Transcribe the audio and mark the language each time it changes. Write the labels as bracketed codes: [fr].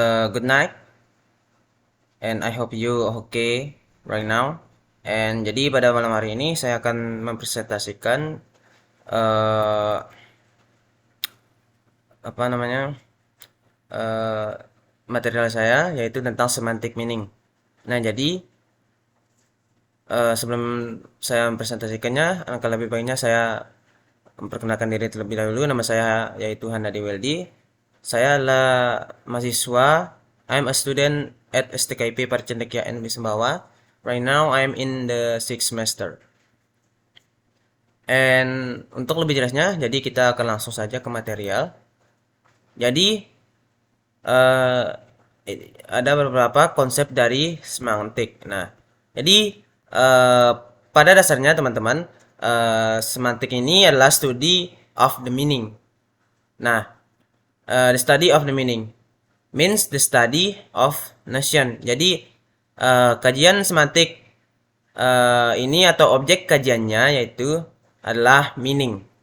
[en] Good night, and I hope you okay right now. [id] And jadi pada malam hari ini saya akan mempresentasikan uh, apa namanya eh, material saya yaitu tentang semantic meaning. Nah, jadi sebelum saya mempresentasikannya, alangkah lebih baiknya saya memperkenalkan diri terlebih dahulu. Nama saya yaitu Handadi Weldi. Saya adalah mahasiswa. [en] I'm a student at STKIP Parcendekia and Wismbawa. Right now I'm in the sixth semester. [id] And untuk lebih jelasnya, jadi kita akan langsung saja ke material. Jadi eh, ada beberapa konsep dari semantik. Nah, jadi pada dasarnya teman-teman, semantik ini adalah [en] study of the meaning. Nah, the study of the meaning means the study of notion. [id] Jadi kajian semantik ini atau objek kajiannya yaitu adalah meaning.